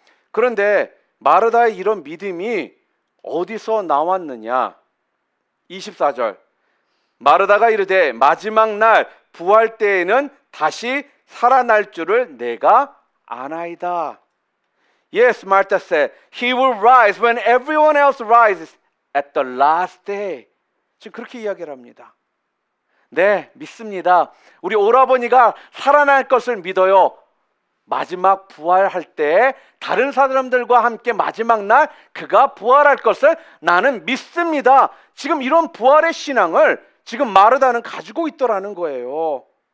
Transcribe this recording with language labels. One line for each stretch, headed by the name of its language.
Korean: 그런데 마르다의 이런 믿음이 어디서 나왔느냐? 24절, 마르다가 이르되 마지막 날 부활 때에는 다시 살아날 줄을 내가 아나이다.
English: Yes, Martha said, he will rise when everyone else rises at the last day.
Korean: 지금 그렇게 이야기를 합니다. 네, 믿습니다. 우리 오라버니가 살아날 것을 믿어요. 마지막 부활할 때 다른 사람들과 함께 마지막 날 그가 부활할 것을 나는 믿습니다. 지금 이런 부활의 신앙을 지금 마르다는 가지고 있더라는 거예요.